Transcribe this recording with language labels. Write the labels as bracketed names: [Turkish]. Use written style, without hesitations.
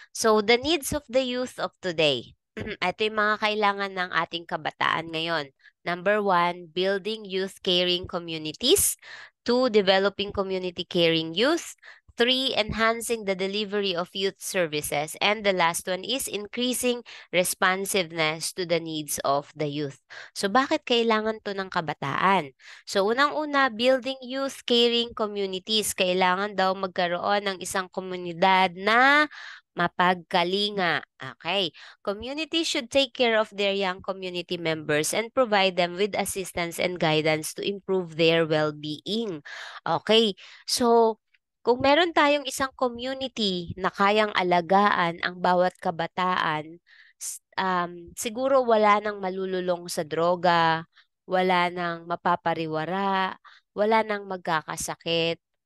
[English] So, the needs of the youth of today. [Filipino] Ito yung mga kailangan ng ating kabataan ngayon. [English] Number one, building youth caring communities. Two, developing community caring youth. Three, enhancing the delivery of youth services. And the last one is increasing responsiveness to the needs of the youth. [Filipino] So bakit kailangan to ng kabataan? So unang-una, [English] building youth caring communities. [Filipino] Kailangan daw magkaroon ng isang komunidad na mapagkalinga. Okay. [English] Communities should take care of their young community members and provide them with assistance and guidance to improve their well-being. Okay. [Filipino] So, kung meron tayong isang community na kayang alagaan ang bawat kabataan, siguro wala nang malululong sa droga, wala nang mapapariwara, wala nang magkakasakit.